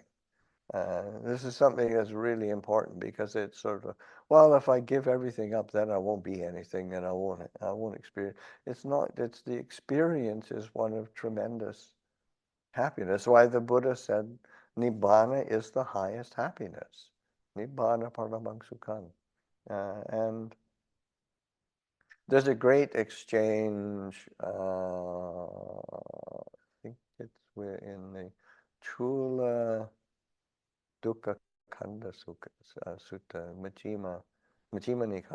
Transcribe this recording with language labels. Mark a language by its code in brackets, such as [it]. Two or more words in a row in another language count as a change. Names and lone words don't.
[en] This is something that's really important, because it's sort of, well, if I give everything up, then I won't be anything, and I won't experience. It's not. It's the experience is one of tremendous happiness. Why the Buddha said [pi] Nibbana is [en] the highest happiness. [pi] Nibbana paramang sukham. [en] And there's a great exchange. I think we're in the [pi] Chula Dukkha Kanda Sutta, Majjhima Nikaya.